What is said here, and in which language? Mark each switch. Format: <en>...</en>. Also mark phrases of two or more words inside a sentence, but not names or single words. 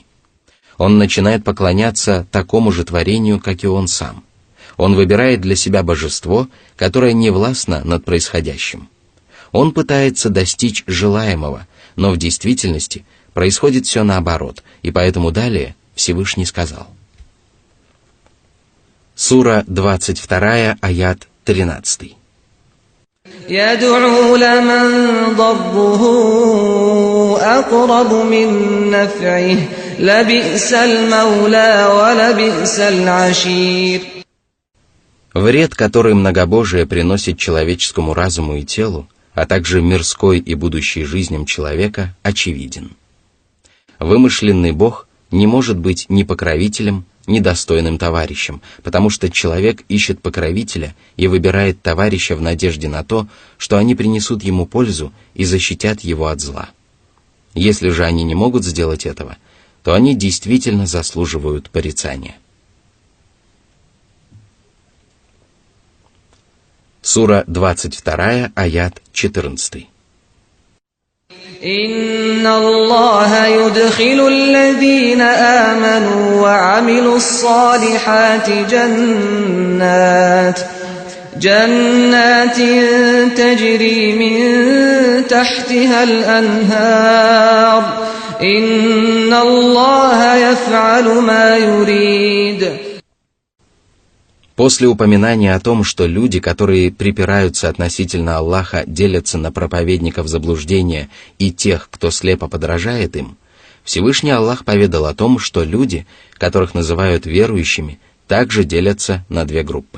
<ru>Он начинает поклоняться такому же творению, как и он сам. Он выбирает для себя божество, которое не властно над происходящим. Он пытается достичь желаемого, но в действительности происходит все наоборот, и поэтому далее Всевышний сказал. Сура 22, аят 13.</ru> <ar>يدعو لمن ضره أقرب من نفعه لبئس المولى ولبئس العشير.</ar> <ru>Вред, который многобожие приносит человеческому разуму и телу, а также мирской и будущей жизням человека, очевиден. Вымышленный Бог не может быть ни покровителем, ни достойным товарищем, потому что человек ищет покровителя и выбирает товарища в надежде на то, что они принесут ему пользу и защитят его от зла. Если же они не могут сделать этого, то они действительно заслуживают порицания. Сура 22, аят 14.</ru> <ar>إن الله يدخل الذين آمنوا وعملوا الصالحات جنات تجري من تحتها الأنهار إن الله يفعل ما يريد.</ar> <ru>После упоминания о том, что люди, которые припираются относительно Аллаха, делятся на проповедников заблуждения и тех, кто слепо подражает им, Всевышний Аллах поведал о том, что люди, которых называют верующими, также делятся на две группы.</ru>